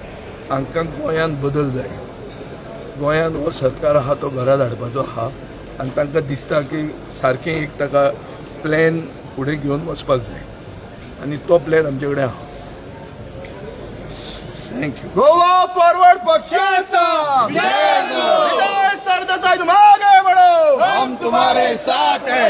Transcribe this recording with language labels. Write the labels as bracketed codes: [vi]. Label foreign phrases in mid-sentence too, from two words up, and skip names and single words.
[kok] हांकां गोंयांत बदल जाय गोंयांत हो सरकार आहा तो घरा धाडपाचो आहा आनी तांकां दिसता की सारकें एक ताका प्लॅन फुडें घेवन वचपाक जाय आनी तो प्लॅन आमचे कडेन आहा. थँक्यू. [hi] गोवा फॉरवर्ड पक्षाचा विजय सरदेसाई तुम आगे बढ़ो, हम तुम्हारे साथ हैं.